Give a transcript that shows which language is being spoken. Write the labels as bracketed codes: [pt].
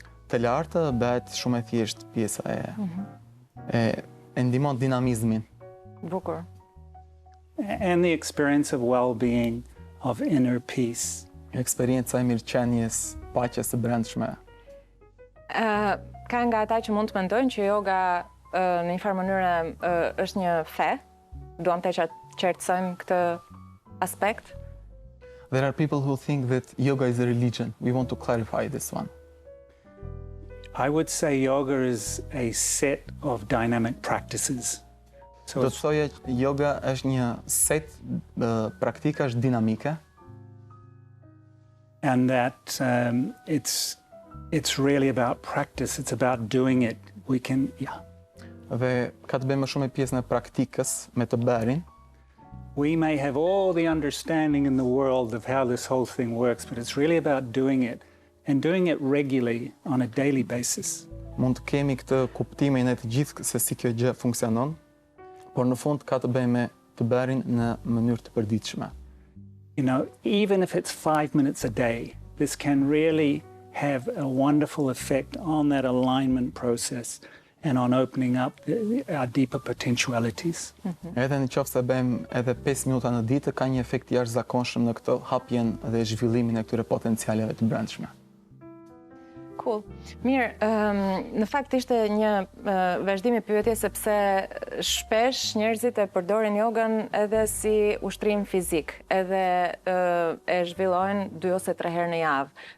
[sq] të lartë, bëhet shumë e thjesht pjesa e ndihmon dinamizmin. Bukur. [en] And the experience of well-being, of inner peace. [sq] Eksperienca e mirëqenies, paqes së brendshme. Ka nga ata që mund të mendojnë që yoga në një farë mënyrë është një fe. Duam të qartësojmë këtë aspekt. [en] There are people who think that yoga is a religion. We want to clarify this one. I would say yoga is a set of dynamic practices. So [sq] Do të thoje yoga është një set praktikash dinamike. [en] and that it's really about practice. It's about doing it. We can, [sq] Dhe ka të bëjë më shumë me pjesën e praktikës, me të bërin. [en] we may have all the understanding in the world of how this whole thing works, but it's really about doing it and doing it regularly on a daily basis. [sq] Mund të kemi këtë kuptimin e të gjithë se si kjo gjë funksionon, por në fund ka të bëjë me të bërin në mënyrë të përditshme. [en] You know, even if it's 5 minutes a day, this can really have a wonderful effect on that alignment process and on opening up our deeper potentialities. [sq] Edhe në qoftë se bëjmë edhe 5 minuta në ditë, ka një efekt jashtëzakonshëm në këtë hapjen dhe zhvillimin e këtyre potencialeve të brendshme. [en] Cool. [sq] Mirë, në fakt ishte një vazhdim i pyetjes sepse shpesh njerëzit e përdorin jogën edhe si ushtrim fizik, edhe e zhvillojnë 2 ose 3 herë në javë.